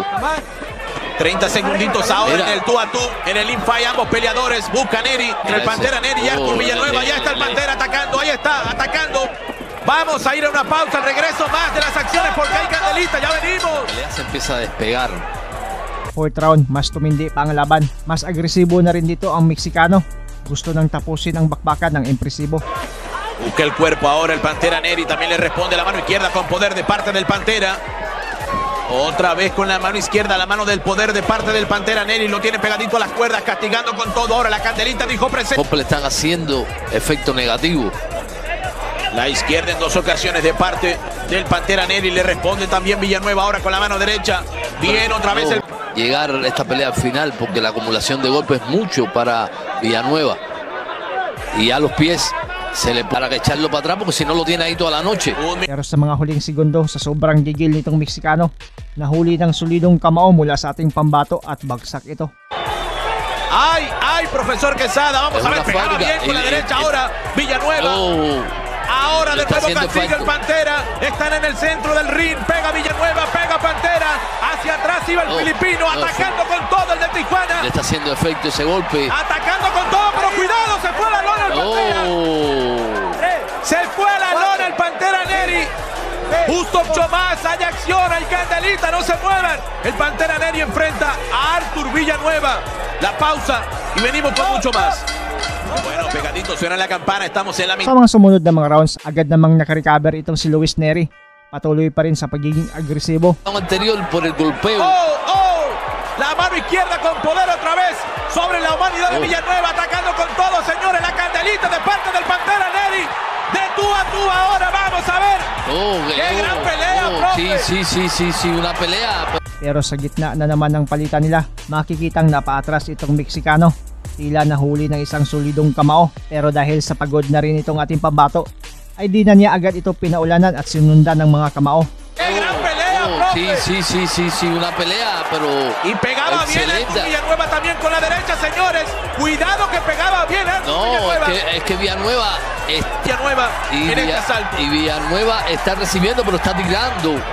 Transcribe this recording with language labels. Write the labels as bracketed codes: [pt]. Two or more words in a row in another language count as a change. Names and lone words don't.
[es] 30 segunditos ahora en el tú a tú, en el infight, ambos peleadores buscan Nery, entre el Pantera Nery y Arthur Villanueva. Ya está el Pantera atacando, ahí está, atacando. Vamos a ir a una pausa, al regreso más de las acciones porque hay candelita, ya venimos. La se empieza a despegar. [en] Fourth round, [tl] mas tumindi pa ang laban. Mas agresibo na rin dito ang Meksikano. Gusto nang tapusin ang bakbakan ng impresibo. [es] Busca el cuerpo ahora el Pantera Nery, también le responde la mano izquierda con poder de parte del Pantera. Otra vez con la mano izquierda, la mano del poder de parte del Pantera Nery, lo tiene pegadito a las cuerdas, castigando con todo. Ahora la candelita dijo presente. Le están haciendo efecto negativo. La izquierda en 2 ocasiones de parte del Pantera Nery, le responde también Villanueva ahora con la mano derecha. Bien, otra vez el... Llegar a esta pelea al final porque la acumulación de golpes es mucho para Villanueva. Y a los pies se le para que echarlo para atrás porque si no lo tiene ahí toda la noche. [tl] Pero sa mga huling segundo, sa sobrang gigil nitong Meksikano, nahuli ng solidong kamao mula sa ating pambato at bagsak ito. [es] ¡Ay, profesor Quesada! Vamos a ver, pegaba bien con la derecha ahora Villanueva. Ahora de nuevo castiga el Pantera. Están en el centro del ring. Pega Villanueva, pega Pantera. Hacia atrás iba el filipino, atacando con todo el de Tijuana. Le está haciendo efecto ese golpe. Atacando con todo, pero cuidado, se fue a la lona el Pantera. Se fue a la lona el Pantera Nery. Justo mucho más, hay acción, hay candelita, no se muevan. El Pantera Nery enfrenta a Arthur Villanueva. La pausa y venimos con mucho más. Bueno, pegadito, suena la campana, estamos en la mitad. [tl] Sa mga sumunod na mga rounds, agad namang nakarecover itong si Luis Nery. Patuloy pa rin sa pagiging agresibo. [es] Ang anterior por el golpeo. La mano izquierda con poder otra vez sobre la humanidad de Villanueva, atacando con todo, señores. La candelita de parte del Pantera Neri. De tú a tú ahora, vamos a ver. ¡Qué gran pelea, profe! Sí, una pelea. [tl] Pero sa gitna na naman ng palitan nila, makikitang napaatras itong Meksikano. Tila nahuli ng isang solidong kamao, pero dahil sa pagod na rin itong ating pambato, ay di na niya agad ito pinaulanan at sinundan ng mga kamao. [es] ¡Qué gran pelea, profe! Sí, una pelea, pero... Y pegaba bien Artur Villanueva también con la derecha, señores. Cuidado que pegaba bien Artur Villanueva. Es que Villanueva... Villanueva en este asalto. Y Villanueva está recibiendo, pero está tirando.